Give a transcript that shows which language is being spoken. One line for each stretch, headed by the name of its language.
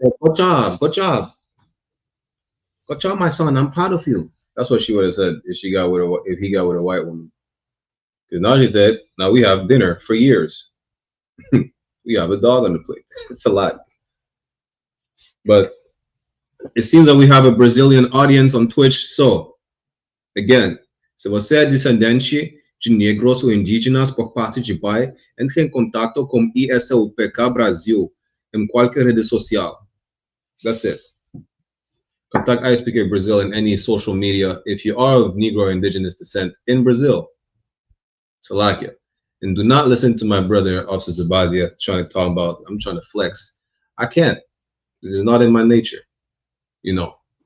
English: Good job. Good job. Good job, my son. I'm proud of you. That's what she would have said if he got with a white woman. Because now she said, now we have dinner for years. We have a dog on the plate. It's a lot. But it seems that we have a Brazilian audience on Twitch. So, again,
Portuguese: se você é descendente de negros ou indígenas por parte de pai, entre em contato com I.S.U.P.K Brasil em qualquer rede social.
English: That's it. Contact I.S.U.P.K Brazil in any social media if you are of Negro or indigenous descent in Brazil. Salakia. And do not listen to my brother, Officer Zabadia, trying to talk about, I'm trying to flex. I can't. This is not in my nature. You know.